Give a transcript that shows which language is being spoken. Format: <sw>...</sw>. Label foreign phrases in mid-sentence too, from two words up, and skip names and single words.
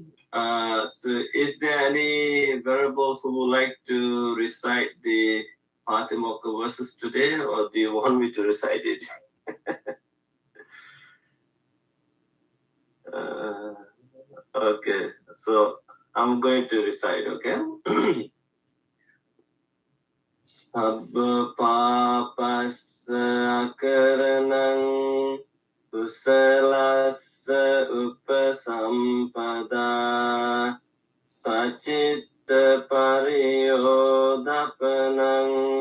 <en>So is there any Venerable who would like to recite the Patimokkha verses today, or do you want me to recite it? Okay, so I'm going to recite, okay?</en> <pi>Sabba papassa akaranang kusalassa upasampada sacitta pariyodapanang</pi>